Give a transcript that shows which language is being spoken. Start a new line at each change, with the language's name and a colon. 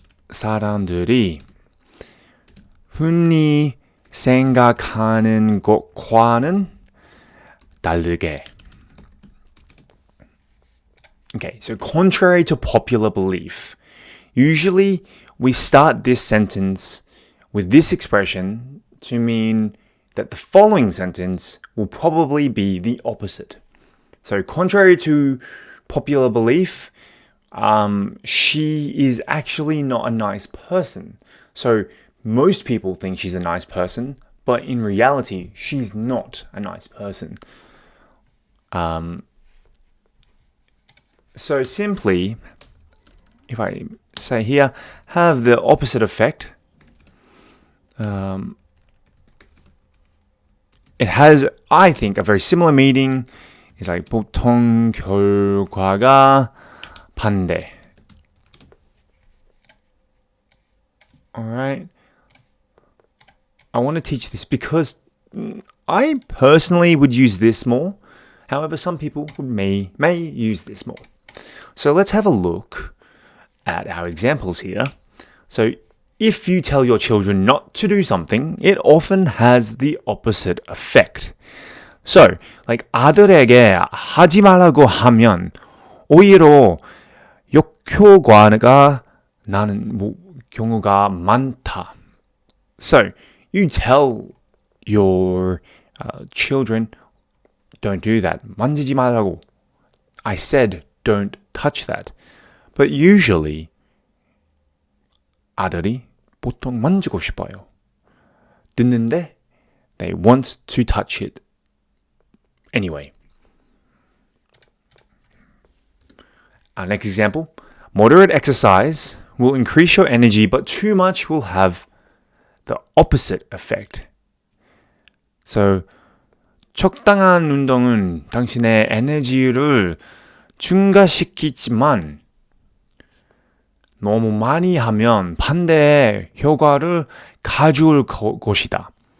Korean: 사람들이 흔히 생각하는 것과는 다르게.
English: Okay, so contrary to popular belief. Usually we start this sentence with this expression to mean that the following sentence will probably be the opposite. So contrary to popular belief, she is actually not a nice person. So most people think she's a nice person, but in reality, she's not a nice person. So simply, if I say here, have the opposite effect, it has, I think, a very similar meaning. It's like
Korean: 보통 결과가 반대.
English: Alright. I want to teach this because I personally would use this more. However, some people may use this more. So let's have a look at our examples here. So if you tell your children not to do something, it often has the opposite effect. So, like
Korean: 아들에게 하지 말라고 하면 오히려 역효과가 나는 경우가 많다.
English: So, you tell your children, don't do that.
Korean: 만지지 말라고.
English: I said, don't touch that. But usually,
Korean: 아들이 보통 만지고 싶어요. 듣는데,
English: they want to touch it. Anyway. Our next example. Moderate exercise will increase your energy, but too much will have the opposite effect.
Korean: So, 적당한 운동은 당신의 에너지를 증가시키지만 너무 많이 하면 반대의 효과를 가져올 것이다.